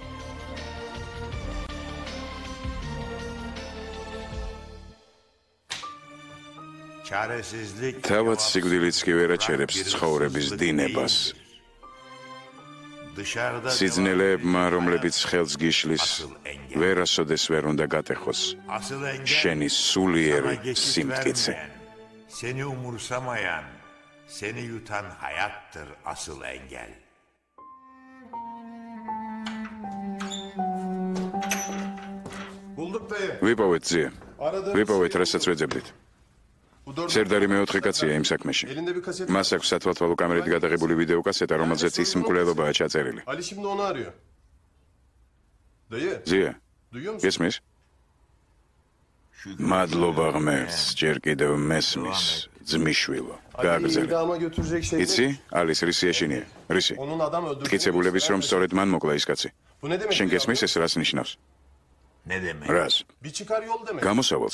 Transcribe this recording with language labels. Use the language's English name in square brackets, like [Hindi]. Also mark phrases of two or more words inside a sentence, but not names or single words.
[Georgian] თავად სიკვდილიც კი ვერ აჩერებს ცხოვრების დინებას. სიძნელეებმა, რომლებიც ხელს გიშლის, ვერასოდეს ვერ უნდა გატეხოს შენი სულიერი სიმტკიცე. [Turkish] Seni yutan hayattır asıl engel. Bulduk dayı. [Georgian] ვიპოვეთ ძია. ვიპოვეთ, რასაც ვეძებდით. სერდარი მეოთხე კაცია იმ საქმეში. მას აქვს სათვალთვალო კამერით გადაღებული ვიდეო კასეტა, რომელზეც ის მკვლელობაა ჩაწერილი. [Turkish] Ali şimdi onu arıyor. Dayı. [Georgian] ძია. [Turkish] Duyuyor musun? [Georgian] გესმის? მადლობა ღმერთს, ჯერ კიდევ მესმის, ძმისშვილო. გააგრძელე. იცი, ალის რისი ეშინია? რისი? მტკიცებულების რომ სწორედ მან მოკლა ის კაცი. შენ გესმის ეს რას ნიშნავს? რას? გამოსავალს.